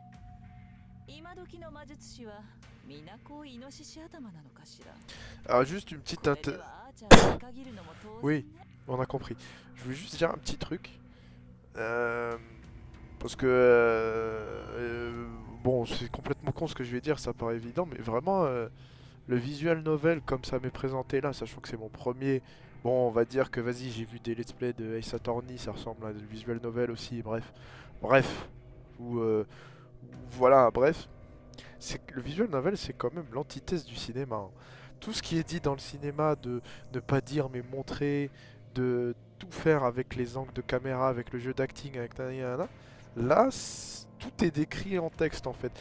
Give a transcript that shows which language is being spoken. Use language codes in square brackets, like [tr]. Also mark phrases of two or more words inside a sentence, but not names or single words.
[ja] 今時の魔術師は皆こうイノシシ頭なのかしら。 [fr] Alors juste une petite [ja] これで [fr] inter... [ja] はあーちゃんを見限るのも当然 [fr] Oui, [ja] ね。 [fr] on a compris. Je voulais juste dire un petit truc. Parce que... bon, c'est complètement con ce que je vais dire, ça paraît évident, mais vraiment, le [en] visual novel [fr] comme ça m'est présenté là, sachant que c'est mon premier... Bon, on va dire que vas-y, j'ai vu des [en] let's play [fr] de [en] Ace Attorney, [fr] ça ressemble à des [en] visual novel [fr] aussi, bref. Bref. Voilà, bref. C'est que le [en] visual novel, [fr] c'est quand même l'antithèse du cinéma, hein. Tout ce qui est dit dans le cinéma de ne pas dire mais montrer, de tout faire avec les angles de caméra, avec le jeu d'acting, avec nanana, là, tout est décrit en texte en fait.